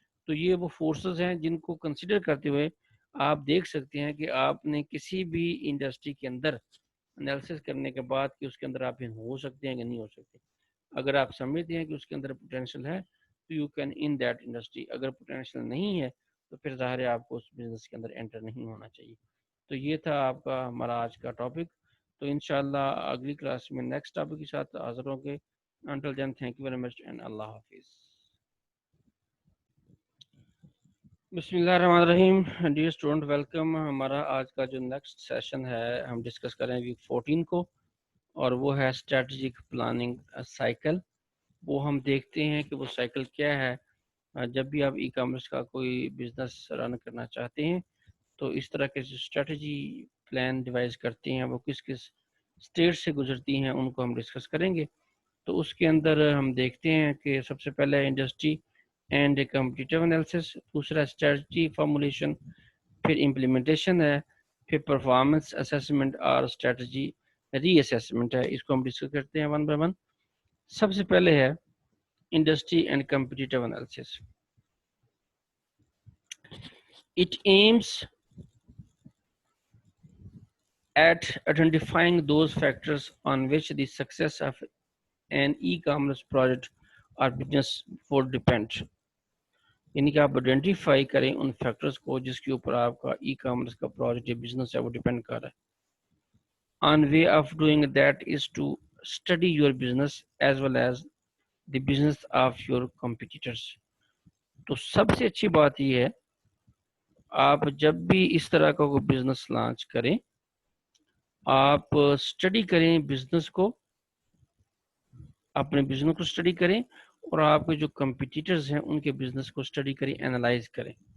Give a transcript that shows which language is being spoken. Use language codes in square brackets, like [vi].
[ur] تو یہ وہ فورسز ہیں جن کو کنسیڈر کرتے ہوئے آپ دیکھ سکتے ہیں کہ آپ نے کسی بھی انڈسٹری کے اندر انالیسس کرنے کے بعد کہ اس کے اندر آپ ان ہو سکتے ہیں یا نہیں ہو سکتے. اگر آپ سمجھتے ہیں کہ اس کے اندر پوٹینشیل ہے تو you can in that industry. اگر پوٹینشیل نہیں ہے تو پھر ظاہر ہے آپ کو اس بزنس کے اندر انٹر نہیں ہونا چاہیے. تو یہ تھا آپ کا ہمارا آج کا ٹاپک. تو انشاءاللہ اگلی کلاس میں نیکسٹ ٹاپک کے ساتھ حاضر ہوں گے. [en] Until then, thank you very much and Allah Hafiz. [ur] بسم اللہ الرحمن الرحیم. Dear student welcome. ہمارا آج کا جو نیکسٹ سیشن ہے ہم ڈسکس کریں ویک 14 کو اور وہ ہے اسٹریٹجک پلاننگ سائیکل. وہ ہم دیکھتے ہیں کہ وہ سائیکل کیا ہے. جب بھی آپ ای کامرس کا کوئی بزنس رن کرنا چاہتے ہیں تو اس طرح کے جو اسٹریٹجی پلان ڈیوائز کرتے ہیں وہ کس کس اسٹیج سے گزرتی ہیں ان کو ہم ڈسکس کریں گے. تو اس کے اندر ہم دیکھتے ہیں کہ سب سے پہلے انڈسٹری اینڈ کمپٹیٹیو انالیسس، دوسرا اسٹریٹجی فارمولیشن، پھر امپلیمنٹیشن ہے، پھر پرفارمنس اسیسمنٹ اور اسٹریٹجی ری اسیسمنٹ ہے. اس کو ہم ڈسکس کرتے ہیں ون بائی ون. سب سے پہلے ہے industry and competitive analysis. [en] It aims at identifying those factors on which the success of an e-commerce project or business would depend. [ur] یعنی کہ آپ آئیڈینٹیفائی کریں ان فیکٹرز کو جس کے اوپر آپ کا ای کامرس کا پروجیکٹ یا بزنس ہے وہ ڈیپینڈ کر رہا ہے. [en] On way of doing that is to study your business as well as the business of your competitors. [ur] تو سب سے اچھی بات یہ ہے آپ جب بھی اس طرح کا کوئی بزنس لانچ کریں آپ اسٹڈی کریں بزنس کو، اپنے بزنس کو اسٹڈی کریں اور آپ کے جو کمپیٹیٹرز ہیں ان کے بزنس کو اسٹڈی کریں، اینالائز کریں.